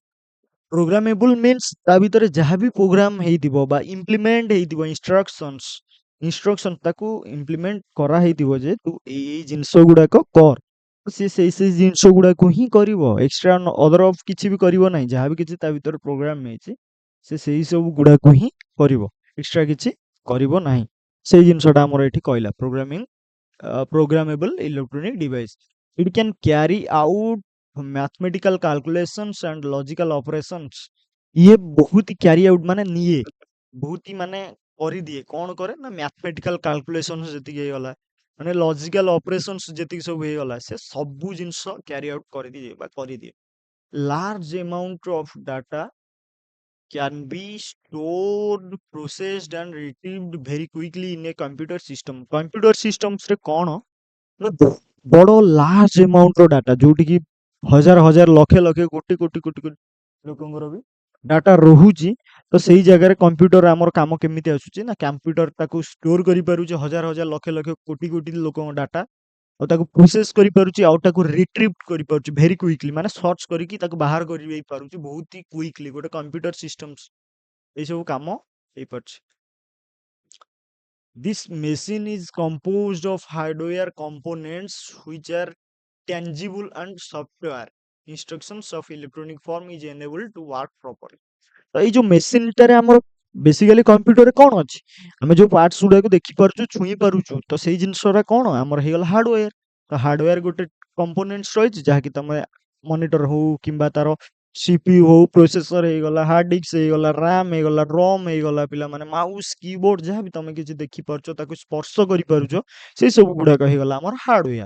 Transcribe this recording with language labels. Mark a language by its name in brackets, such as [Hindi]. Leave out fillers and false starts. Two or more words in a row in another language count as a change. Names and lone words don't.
[English] programmable means [Odia] ତା ଭିତରେ ଯାହା ବି ପ୍ରୋଗ୍ରାମ ହେଇଥିବ ବା ଇମ୍ପ୍ଲିମେଣ୍ଟ ହେଇଥିବ ଇନଷ୍ଟ୍ରକ୍ସନ ତାକୁ ଇମ୍ପ୍ଲିମେଣ୍ଟ କରାହେଇଥିବ ଯେ ତୁ ଏଇ ଜିନିଷ ଗୁଡାକ କର, ସିଏ ସେଇ ଜିନିଷ ଗୁଡାକୁ ହିଁ କରିବ, [English] extra other of [Odia] କିଛି ବି କରିବ ନାହିଁ। ଯାହା ବି କିଛି ତା ଭିତରେ ପ୍ରୋଗ୍ରାମ ହେଇଛି ସେ ସେଇ ସବୁ ଗୁଡାକୁ ହିଁ କରିବ, ଏକ୍ସଟ୍ରା କିଛି କରିବ ନାହିଁ। ସେଇ ଜିନିଷଟା ଆମର ଏଠି କହିଲା [English] programmable electronic device. It can carry out mathematical calculations and logical operations. [Hindi] ये बहुत ही कैरी आउट माने निये, बहुत ही माने [Odia] କରିଦିଏ କଣ କରେ ନା [English] mathematical calculation [Odia] ଯେତିକି ହେଇଗଲା ମାନେ [English] logical operations [Odia] ଯେତିକି ସବୁ ହେଇଗଲା ସେ ସବୁ ଜିନିଷ [English] carry out [Odia] କରିଦିଏ ବା କରିଦିଏ। [English] large amount of data can be stored, processed and retrieved very quickly in a computer system. Computer systems [Odia] ରେ କଣ ନା ବଡ [English] large amount [Odia] ର ଡାଟା ଯୋଉଠି କି ହଜାର ହଜାର ଲକ୍ଷ ଲକ୍ଷ କୋଟି କୋଟି ଲୋକଙ୍କର ବି ଡାଟା ରହୁଛି, ତ ସେଇ ଜାଗାରେ କମ୍ପ୍ୟୁଟର ଆମର କାମ କେମିତି ଆସୁଛି ନା କମ୍ପ୍ୟୁଟର ତାକୁ ଷ୍ଟୋର କରିପାରୁଛି ହଜାର ହଜାର ଲକ୍ଷ ଲକ୍ଷ କୋଟି କୋଟି ଲୋକଙ୍କ ଡାଟା, ଆଉ ତାକୁ ପ୍ରୋସେସ କରିପାରୁଛି ଆଉ ତାକୁ ରିଟ୍ରିଭ୍ କରିପାରୁଛି [English] very quickly [Odia] ମାନେ ସର୍ଚ୍ଚ କରିକି ତାକୁ ବାହାର କରି ପାରୁଛି ବହୁତ ହି କ୍ୱିକଲି ଗୋଟେ [English] computer systems [Odia] ଏଇ ସବୁ କାମ ହେଇପାରୁଛି। [English] This machine is composed of hardware components which are tangible and software instructions of electronic form is enabled to work properly. [Odia] ତ ଏଇ ଯୋଉ ମେସିନଟାରେ ଆମର ବେସିକାଲି କମ୍ପ୍ୟୁଟରରେ କଣ ଅଛି, ଆମେ ଯୋଉ ପାର୍ଟସ ଗୁଡାକୁ ଦେଖିପାରୁଛୁ ଛୁଇଁ ପାରୁଛୁ ତ ସେଇ ଜିନିଷଟା କଣ ଆମର ହେଇଗଲା ହାର୍ଡୱେର। ତ ହାର୍ଡୱେର ଗୋଟେ କମ୍ପୋନେଣ୍ଟସ ରହିଛି ଯାହାକି ତମେ ମନିଟର ହଉ କିମ୍ବା ତାର ସିପିୟୁ ହଉ, ପ୍ରୋସେସର ହେଇଗଲା, [English] hard disk [Odia] ହେଇଗଲା, ରାମ୍ ହେଇଗଲା, ରମ୍ ହେଇଗଲା, ପିଲାମାନେ ମାଉସ କିବୋର୍ଡ ଯାହା ବି ତମେ କିଛି ଦେଖିପାରୁଛ ତାକୁ ସ୍ପର୍ଶ କରିପାରୁଛ ସେଇ ସବୁ ଗୁଡାକ ହେଇଗଲା ଆମର ହାର୍ଡୱେର।